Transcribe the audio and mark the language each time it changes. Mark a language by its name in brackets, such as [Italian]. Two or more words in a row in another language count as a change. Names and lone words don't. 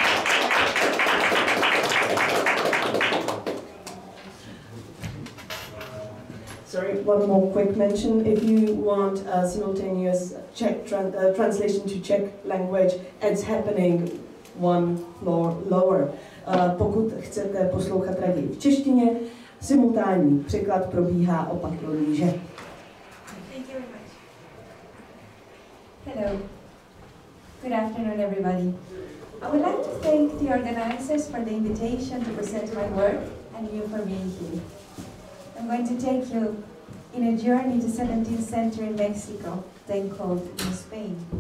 [English] Sorry, one more quick mention. If you want a simultaneous Czech translation to Czech language, it's happening one floor lower. [Czech] Pokud chcete poslouchat raději v češtině, simultánní překlad probíhá opak do níže. [English] Thank you very much. Hello. Good afternoon, everybody. I would like to thank the organizers for the invitation to present my work and you for being here. I'm going to take you in a journey to 17th century Mexico, then called New Spain.